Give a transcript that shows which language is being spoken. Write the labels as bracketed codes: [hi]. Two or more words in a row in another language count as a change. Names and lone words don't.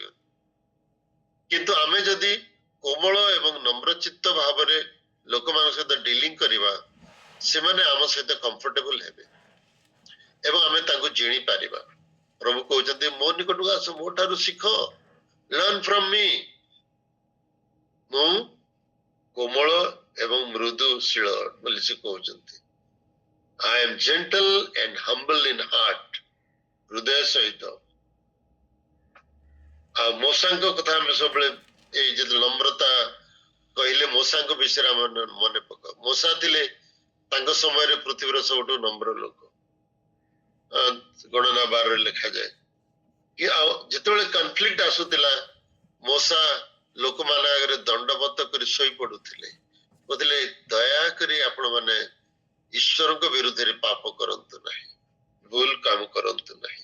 [or] କିନ୍ତୁ ଆମେ ଯଦି କୋମଳ ଏବଂ ନମ୍ରଚିତ୍ତ ଭାବରେ ଲୋକମାନଙ୍କ ସହିତ ଡିଲିଂ କରିବା, ସେମାନେ ଆମ ସହିତ କମ୍ଫର୍ଟେବଲ ହେବେ ଏବଂ ଆମେ ତାଙ୍କୁ ଜିଣି ପାରିବା। ପ୍ରଭୁ କହୁଛନ୍ତି, ମୋ ନିକଟକୁ ଆସ, ମୋ ଠାରୁ ଶିଖ, [en] learn from me. [or] ମୁଁ କୋମଳ ଏବଂ ମୃଦୁଶୀଳ ବୋଲି ସେ କହୁଛନ୍ତି। [en] I am gentle and humble in heart. [or] ହୃଦୟ ସହିତ ଆଉ ମୂଷାଙ୍କ କଥା ଆମେ ସବୁବେଳେ ଏଇ ଯେତେବେଳେ ନମ୍ରତା କହିଲେ ମୂଷାଙ୍କ ବିଷୟରେ ଆମେ ମନେ ପକାଉ। ମୂଷା ଥିଲେ ତାଙ୍କ ସମୟରେ ପୃଥିବୀର ସବୁଠୁ ନମ୍ର ଲୋକ। ଗଣନା 12ରେ ଲେଖାଯାଏ କି ଆଉ ଯେତେବେଳେ କନଫ୍ଲିକ୍ଟ ଆସୁଥିଲା ମୂଷା ଲୋକମାନ ଆଗରେ ଦଣ୍ଡବତ କରି ଶୋଇ ପଡୁଥିଲେ, କହୁଥିଲେ ଦୟାକରି ଆପଣ ମାନେ ଈଶ୍ୱରଙ୍କ ବିରୁଦ୍ଧରେ ପାପ କରନ୍ତୁ ନାହିଁ, ଭୁଲ କାମ କରନ୍ତୁ ନାହିଁ।